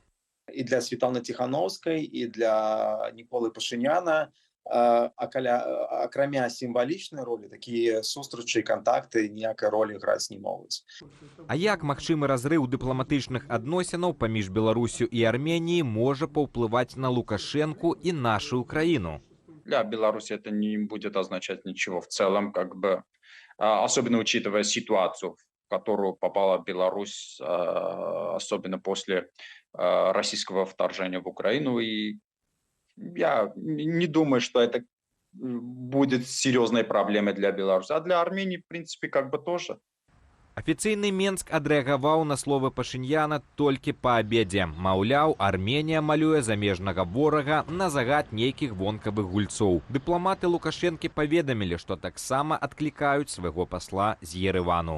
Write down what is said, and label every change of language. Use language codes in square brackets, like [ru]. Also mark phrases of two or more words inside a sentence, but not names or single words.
[be] і для Світланы Ціхановскай, і для Ніколы Пашыняна, акрамя сімвалічнай ролі, такія сустрачы і кантакты ніякай ролі граць не могуць. А як магчымы разрыў дыпламатычных адносінаў паміж Беларусю і Арменіяй можа паўплываць на Лукашенку і нашу краіну? [ru] Для Беларуси это не будет означать ничего в целом, особенно учитывая ситуацию, в которую попала Беларусь, особенно после российского вторжения в Украину. И я не думаю, что это будет серьезной проблемой для Беларуси. А для Армении, в принципе, как бы тоже. [be] Афіцыйны Менск адрэагаваў на словы Пашыняна толькі па абедзе. Маўляў, Арменія малюе замежнага ворага на загад нейкіх вонкавых гульцоў. Дыпламаты Лукашэнкі паведамілі, што таксама адклікаюць свайго пасла з Еревану.